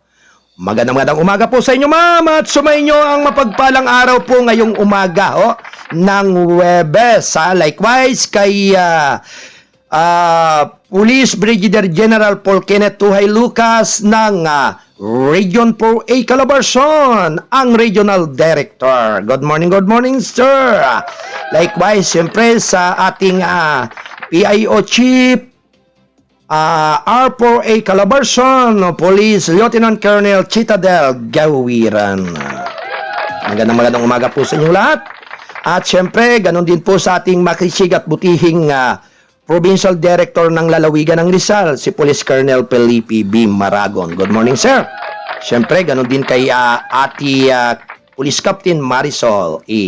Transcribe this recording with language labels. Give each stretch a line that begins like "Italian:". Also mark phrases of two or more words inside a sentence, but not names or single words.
Filipino: Magandang umaga po sa inyo, ma'am, at sumayin nyo ang mapagpalang araw po ngayong umaga ng Huwebes. Likewise, kay Police Brigadier General Paul Kenneth Tuhay Lucas ng Region 4A Calabarzon, ang Regional Director.
English: Good morning, sir.
Filipino: Likewise, siyempre sa ating PIO Chief, R4A Calabarzon, Police Lieutenant Colonel Chitadel Gawiran. Magandang umaga po sa inyong lahat. At siyempre, ganun din po sa ating makisig at butihing Provincial Director ng Lalawigan ng Rizal, si Police Colonel Felipe B.
English: Maragon. Good morning, sir.
Filipino: Siyempre, ganun din kay Ati Police Captain Marisol E.